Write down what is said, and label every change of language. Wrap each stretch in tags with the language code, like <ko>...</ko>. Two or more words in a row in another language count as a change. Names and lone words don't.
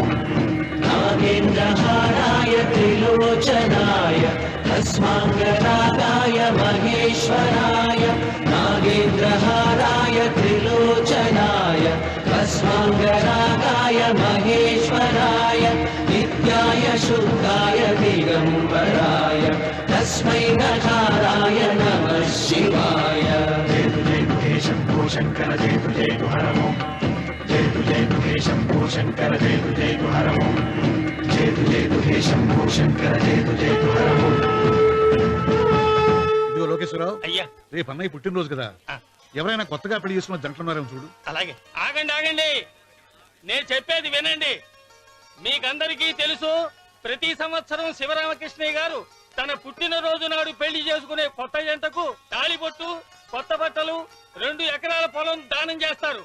<sa>నాగేంద్రహారాయ త్రిలోచనాయ భస్మాంగరాగాయ మహేశ్వరాయ, నాగేంద్రహారాయ త్రిలోచనాయ భస్మాంగరాగాయ మహేశ్వరాయ, नित्याय शुद्धाय दिगंबराय तस्मै नकाराय नमः शिवाय जयतु जयतु हे शंभो शंकर जयतु जयतु हर ओम जयतु जयतु हे शंभो शंकर जयतु जयतु हर ओम जयतु जयतु हे शंभो शंकर जयतु जयतु हर ओम</sa> <te>ఇదిగో లోకేశ్వరరావు, అయ్యా రేపు అన్నయ్య పుట్టినరోజు కదా, ఎవరైనా కొత్తగా పెళ్లి చేసుకున్న జంటలున్నారేమో చూడు. అలాగే. ఆగండి ఆగండి, నేను చెప్పేది వినండి. మీకందరికీ తెలుసు, ప్రతి సంవత్సరం శివరామకృష్ణయ్య గారు తన పుట్టినరోజు నాడు పెళ్లి చేసుకునే కొత్త జంటకు తాళిబొట్టు, కొత్త బట్టలు, 2 ఎకరాల పొలం దానం చేస్తారు.</te>